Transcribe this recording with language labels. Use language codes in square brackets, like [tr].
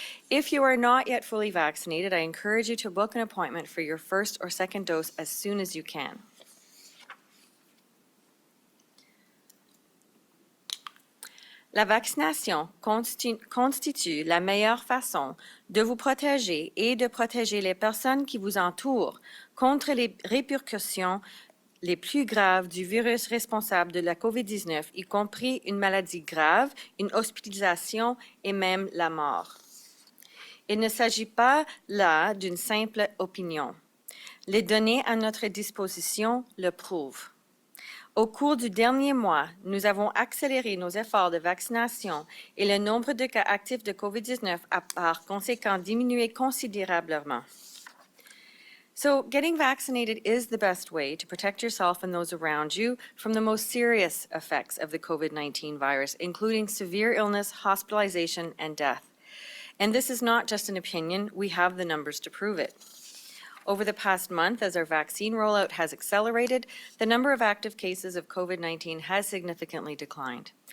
[en] If you are not yet fully vaccinated, I encourage you to book an appointment for your first or second dose as soon as you can. [fr] La vaccination constitue la meilleure façon de vous protéger et de protéger les personnes qui vous entourent contre les répercussions les plus graves du virus responsable de la COVID-19, y compris une maladie grave, une hospitalisation et même la mort. Il ne s'agit pas là d'une simple opinion. Les données à notre disposition le prouvent. Au cours du dernier mois, nous avons accéléré nos efforts de vaccination et le nombre de cas actifs de COVID-19 a par conséquent diminué considérablement. [en] So, getting vaccinated is the best way to protect yourself and those around you from the most serious effects of the COVID-19 virus, including severe illness, hospitalization, and death. And this is not just an opinion, we have the numbers to prove it. Over the past month, as our vaccine rollout has accelerated, the number of active cases of COVID-19 has significantly declined.